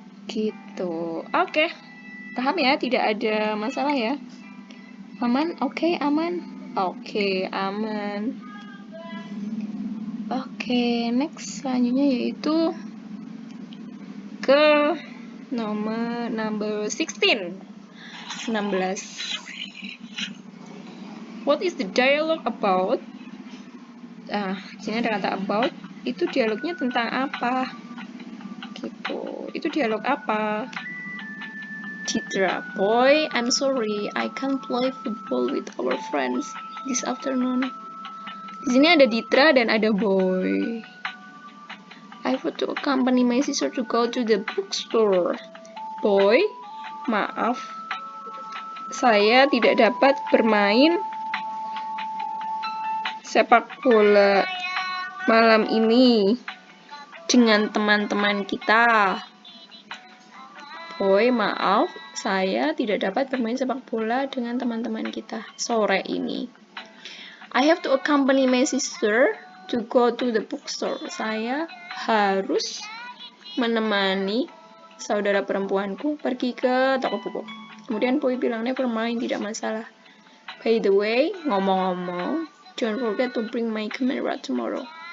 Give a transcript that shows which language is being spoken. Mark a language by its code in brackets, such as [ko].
[id] Gitu. Oke. Paham ya? Tidak ada masalah ya. Aman? Oke, aman. Oke, aman. Oke, next selanjutnya yaitu ke number 16. [en] What is the dialogue about? [id] Sini ada kata about. Itu dialognya tentang apa? Gitu. Itu dialog apa? [en] Ditra, boy, I'm sorry, I can't play football with our friends this afternoon. [id] Di sini ada Ditra dan ada boy. [en] I have to accompany my sister to go to the bookstore. [id] Boy, maaf, saya tidak dapat bermain sepak bola malam ini dengan teman-teman kita. Hoi, maaf, saya tidak dapat bermain sepak bola dengan teman-teman kita sore ini. [en] I have to accompany my sister to go to the bookstore. [id] Saya harus menemani saudara perempuanku pergi ke toko buku. Kemudian Poi bilang, [en] never mind, [id] tidak masalah. [en] By the way, [id] ngomong-ngomong, [en] don't forget to bring my camera tomorrow.